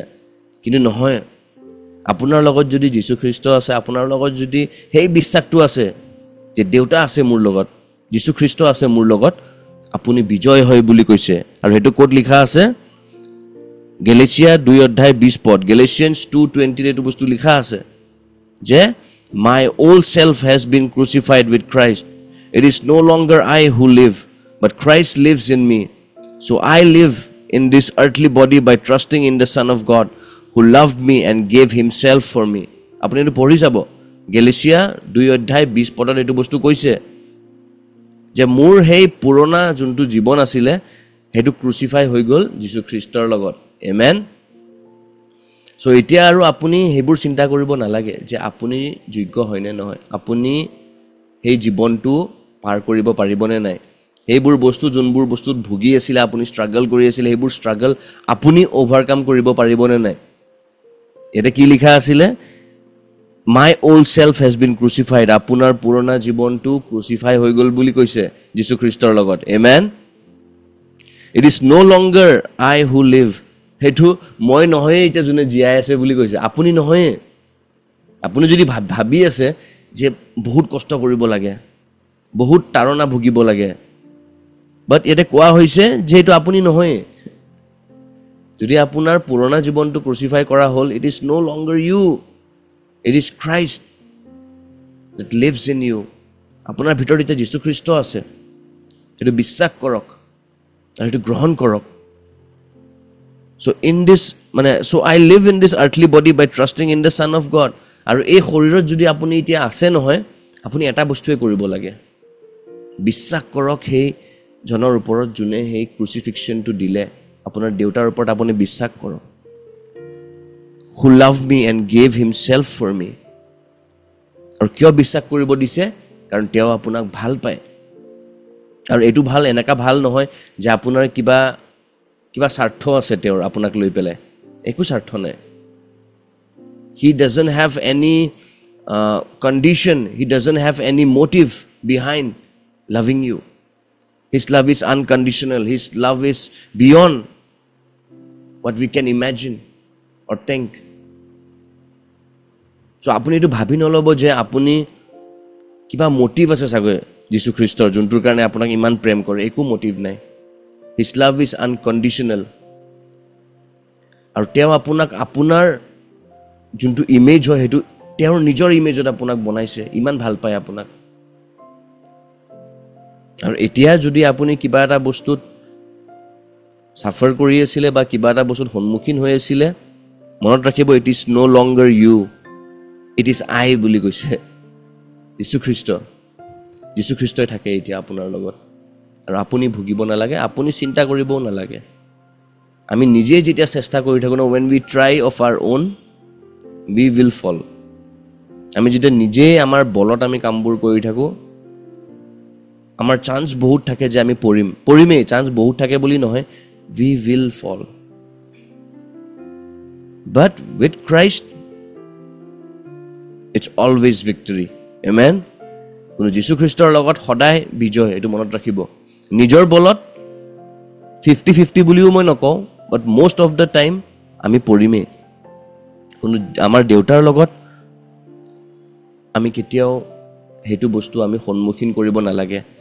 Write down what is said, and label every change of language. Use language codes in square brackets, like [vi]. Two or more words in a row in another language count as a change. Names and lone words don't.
[as] কিন্তু নহয়, আপোনাৰ লগত যদি যীশুখ্ৰীষ্ট আছে, আপোনাৰ লগত যদি সেই বিশ্বাসটো আছে যে দেউতা আছে মোৰ লগত, যীশুখ্ৰীষ্ট আছে মোৰ লগত, আপুনি বিজয় হয় বুলি কৈছে। আৰু সেইটো ক'ত লিখা আছে? গেলেছিয়া 2:20 Galatians 2:20 এইটো বস্তু লিখা আছে যে [en] my old self has been crucified with Christ. It is no longer I who live, but Christ lives in me. So I live in this earthly body by trusting in the Son of God who loved me and gave himself for me. [as] আপুনি এইটো পঢ়ি যাব, গেলেছিয়া 2:20 এইটো বস্তু কৈছে যে মোৰ সেই পুৰণা যোনটো জীৱন আছিলে সেইটো ক্ৰুচিফাই হৈ গ'ল যীশুখ্ৰীষ্টৰ লগত। Amen. So এতিয়া আৰু আপুনি সেইবোৰ চিন্তা কৰিব নালাগে যে আপুনি যোগ্য হয়নে নহয়, আপুনি সেই জীৱনটো পাৰ কৰিব পাৰিবনে নাই, সেইবোৰ বস্তু যোনবোৰ বস্তুত ভুগি আছিলে, আপুনি ষ্ট্ৰাগল কৰি আছিলে, সেইবোৰ ষ্ট্ৰাগল আপুনি অভাৰকাম কৰিব পাৰিবনে নাই। ইয়াতে কি লিখা আছিলে? [en] my old self has been crucified, [as] আপোনাৰ পুৰণা জীৱনটো ক্ৰুচিফাই হৈ গ'ল বুলি কৈছে যীশুখ্ৰীষ্টৰ লগত। Amen. [en] It is no longer I who live. [as] সেইটো মই নহয়ে এতিয়া যোনে জীয়াই আছে বুলি কৈছে, আপুনি নহয়ে। আপুনি যদি ভাবি আছে যে বহুত কষ্ট কৰিব লাগে, বহুত তাৰণা ভুগিব লাগে, বাট ইয়াতে কোৱা হৈছে যে এইটো আপুনি নহয়ে। যদি আপোনাৰ পুৰণা জীৱনটো ক্ৰুচিফাই কৰা হ'ল, [en] It is no longer you, it is Christ that lives in you. [as] আপোনাৰ ভিতৰত এতিয়া যীশুখ্ৰীষ্ট আছে, সেইটো বিশ্বাস কৰক আৰু সেইটো গ্ৰহণ কৰক। [en] So I live in this earthly body by trusting in the Son of God. [as] আৰু এই শৰীৰত যদি আপুনি এতিয়া আছে নহয়, আপুনি এটা বস্তুৱে কৰিব লাগে, বিশ্বাস কৰক সেই জনৰ ওপৰত যোনে সেই ক্ৰুচিফিক্সনটো দিলে, আপোনাৰ দেউতাৰ ওপৰত আপুনি বিশ্বাস কৰক। [en] Who loved me and gave himself for me. [as] আৰু কিয় বিশ্বাস কৰিব দিছে? কাৰণ তেওঁ আপোনাক ভাল পায়। আৰু এইটো ভাল এনেকা ভাল নহয় যে আপোনাৰ কিবা স্বাৰ্থ আছে তেওঁৰ আপোনাক লৈ পেলাই, একো স্বাৰ্থ নাই। [en] He doesn't have any condition, he doesn't have any motive behind loving you. His love is unconditional, his love is beyond what we can imagine or think. [as] So আপুনি এইটো ভাবি নল'ব যে আপুনি কিবা মোটিভ আছে চাগৈ যীশু খ্ৰীষ্টৰ যোনটোৰ কাৰণে আপোনাক ইমান প্ৰেম কৰে একো মোটিভ নাই [en] his love is unconditional [as] আৰু তেওঁ আপোনাক আপোনাৰ যোনটো ইমেজ হয় সেইটো তেওঁৰ নিজৰ ইমেজত আপোনাক বনাইছে ইমান ভাল পায় আপোনাক আৰু এতিয়া যদি আপুনি কিবা এটা বস্তুত সাফাৰ কৰি আছিলে বা কিবা এটা বস্তুত সন্মুখীন হৈ আছিলে মনত ৰাখিব [en] it is no longer you it is I [as] বুলি কৈছে যীশু খ্ৰীষ্টই থাকে এতিয়া আপোনাৰ লগত আৰু আপুনি ভুগিব নালাগে আপুনি চিন্তা কৰিবও নালাগে আমি নিজে যেতিয়া চেষ্টা কৰি থাকোঁ [en] when we try of our own we will fall [as] আমি যেতিয়া নিজে আমাৰ বলত আমি কামবোৰ কৰি থাকোঁ আমাৰ চান্স বহুত থাকে যে আমি পৰিমেই চান্স বহুত থাকে বুলি নহয় [en] we will fall but with Christ it's always victory amen [as] কোনো যীশু খ্ৰীষ্টৰ লগত সদায় বিজয় এটো মনত ৰাখিব নিজৰ বলত 50-50 বুলিও মই নকওঁ [en] but most of the time [as] আমি পৰিমেই কোনো আমাৰ দেউতাৰ লগত আমি কেতিয়াও হেতু বস্তু আমি সন্মুখীন কৰিব নালাগে